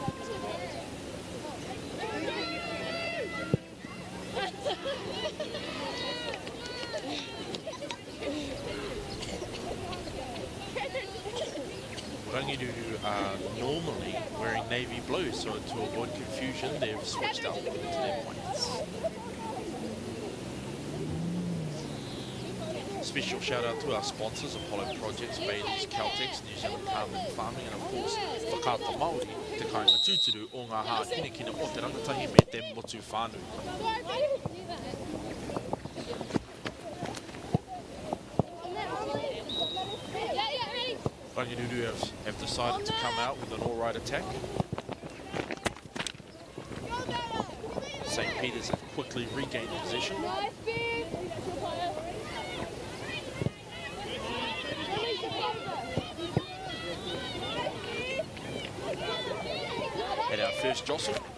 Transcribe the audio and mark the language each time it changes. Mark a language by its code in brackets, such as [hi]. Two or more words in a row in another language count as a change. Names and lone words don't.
[en] Rangiruru are normally wearing navy blue, so to avoid confusion, they've switched out to their whites. Special shout out to our sponsors, Apollo Projects, Bailey's, Caltex, New Zealand Carbon Farming, and of course, [mi] Whakaata Māori, te kāinga tūturu o ngā hā kina o te rangatahi me te motu whānui. [en] Rangiruru have decided to come out with an all-right attack. St. Peter's have quickly regained possession. Had our first jostle.